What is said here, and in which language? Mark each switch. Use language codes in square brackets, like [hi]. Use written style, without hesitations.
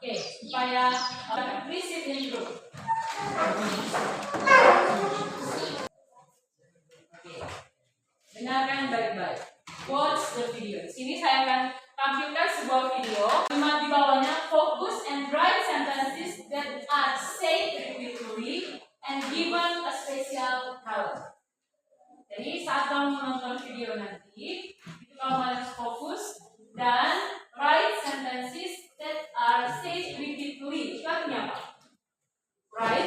[en] Oke, supaya please sit in group. [id] Oke, dengarkan baik-baik. [en] Watch the video. [id] Di sini saya akan tampilkan sebuah video. Kalimat di bawahnya [en] focus and write sentences that are said repeatedly and given a special color. [id] Jadi saat kamu menonton video nanti, itu kamu harus fokus dan [en] write sentences that are said repeatedly. [id] Itu artinya apa? Right?